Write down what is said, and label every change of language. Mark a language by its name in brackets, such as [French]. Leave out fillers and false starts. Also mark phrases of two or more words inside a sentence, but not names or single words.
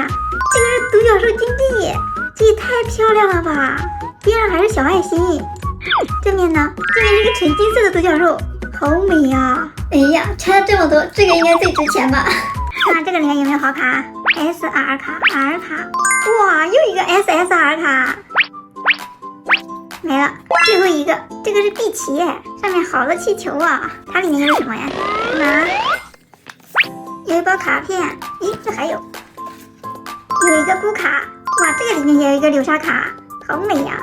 [Chinese] 這個是獨角獸金幣，這也太漂亮了吧！邊上還是小愛心，正面呢，這邊是個純金色的獨角獸，好美呀！哎呀，抽了這麼多，這個應該最值錢吧？看看這個裡面有沒有好卡 ？SR 卡、R 卡，哇，又一個 SSR 卡，沒了，最後一個，這個是碧琪，上面好多氣球啊！它裡面又是什麼呀？看看啊，有一包卡片，咦，這還有。有一個孤卡，哇，這個裡面也有一個流沙卡，好美呀！